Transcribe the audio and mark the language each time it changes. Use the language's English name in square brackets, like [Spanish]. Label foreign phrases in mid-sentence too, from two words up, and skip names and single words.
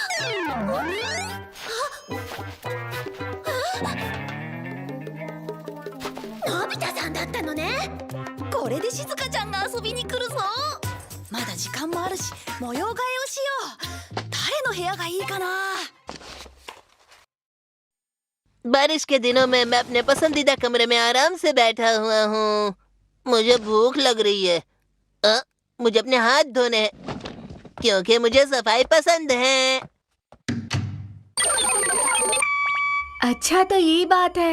[Japanese] のび太さんだったのね。これで静香ちゃんが遊びに来るぞ。まだ時間もあるし、模様替えをしよう。誰の部屋がいいかな。 [Hindi] बारिश के दिनों में मैं अपने पसंदीदा कमरे में आराम से बैठा हुआ हूँ। मुझे भूख लग रही है। मुझे अपने हाथ धोने हैं, क्योंकि मुझे सफाई पसंद है। अच्छा तो ये बात है।